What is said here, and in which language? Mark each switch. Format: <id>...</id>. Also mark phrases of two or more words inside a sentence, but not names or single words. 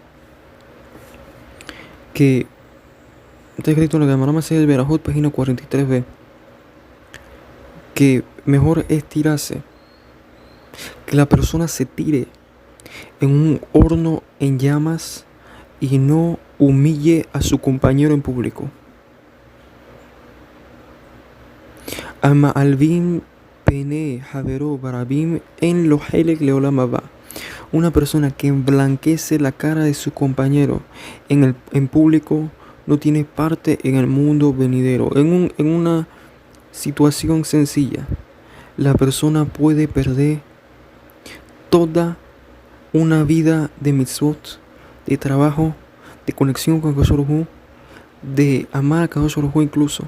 <es>Que está escrito en la Gemara Masechet del Berajot, página 43b, que mejor es tirarse, que la persona se tire en un horno en llamas y no humille a su compañero en público.</es> <he>המלבין פני חברו ברבים אין לו חלק לעולם הבא.</he> <es>Una persona que emblanquece la cara de su compañero en público no tiene parte en el mundo venidero. En una situación sencilla, la persona puede perder toda una vida de mitzvot, de trabajo, de conexión con</es> <he>הקדוש ברוך הוא,</he> <es>de amar a</es> <he>הקדוש ברוך הוא</he> <es>incluso.</es>